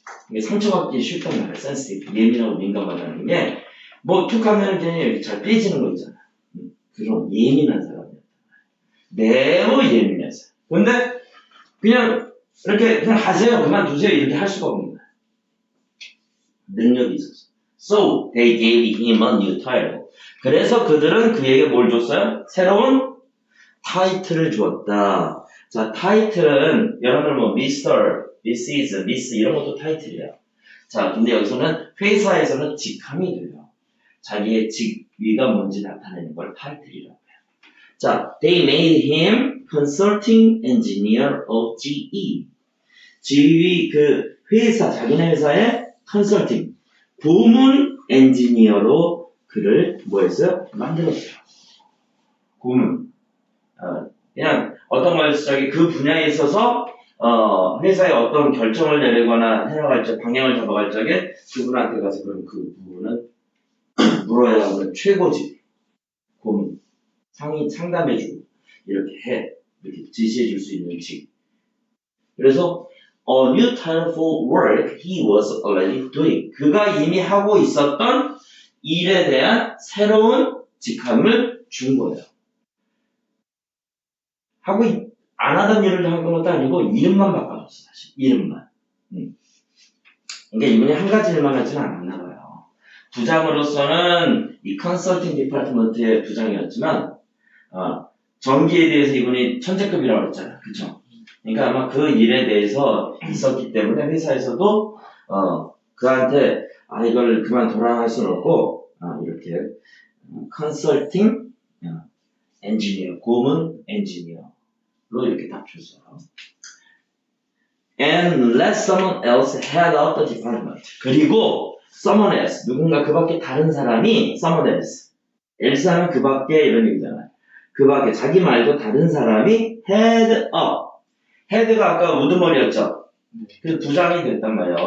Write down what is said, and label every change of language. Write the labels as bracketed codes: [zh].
[ko] 이게 상처받기 쉽단 말이에요. [en] sensitive. [ko] 예민하고 민감하다는 게 뭐 툭 하면 그냥 이렇게 잘 삐지는 거 있잖아. 그런 예민한 사람이었단 말이에요. 매우 예민했어요. 근데 그냥 이렇게 그냥 하세요. 그만두세요. 이렇게 할 수가 없는 거예요. 능력이 있었어요. [en] So they gave him a new title. [ko] 그래서 그들은 그에게 뭘 줬어요? 새로운 타이틀을 주었다. 자, 타이틀은 여러분 뭐 Mr., Mrs., Miss 이런 것도 타이틀이에요. 자, 근데 여기서는 회사에서는 직함이 돼요. 자기의 직위가 뭔지 나타내는 걸 타이틀이라고 해요. [en] 자, they made him consulting engineer of GE. [ko] GE 그 회사, 자기네 회사의 컨설팅, 고문 엔지니어로 그를 뭐 했어요? 만들었어요. 고문. 그냥 어떤 걸 저기 그 분야에 있어서 회사에 어떤 결정을 내리거나 해나갈 적, 방향을 잡아갈 적에 그분한테 가서 그럼 그 부분은 물어야 하는 최고지. 고문. 상담해주고 이렇게 지시해줄 수 있는 직. 그래서 [en] a new title for work he was already doing. [ko] 그가 이미 하고 있었던 일에 대한 새로운 직함을 준 거예요. 하고 안 하던 일을 한 것도 아니고 이름만 바꿔줬어. 사실 이름만. 그러니까 이분이 한 가지 일만 하지는 않았나 봐요. 부장으로서는 이 컨설팅 디파트먼트의 부장이었지만 전기에 대해서 이분이 천재급이라고 했잖아요. 그쵸? 그러니까 아마 그 일에 대해서 있었기 때문에 회사에서도 그한테 이걸 그만둬라 할 수는 없고 이렇게 컨설팅 엔지니어, 고문 엔지니어로 이렇게 딱 줬어요. [en] And let someone else head up the department. [ko] 그리고 [en] someone else, [ko] 누군가 그 밖에 다른 사람이 someone else. else 하면 그 밖에 이런 얘기잖아요. 그 밖에 자기 말고 다른 사람이 [en] head up. [ko] 헤드가 아까 우두머리였죠? 그래서 부장이 됐단 말이에요.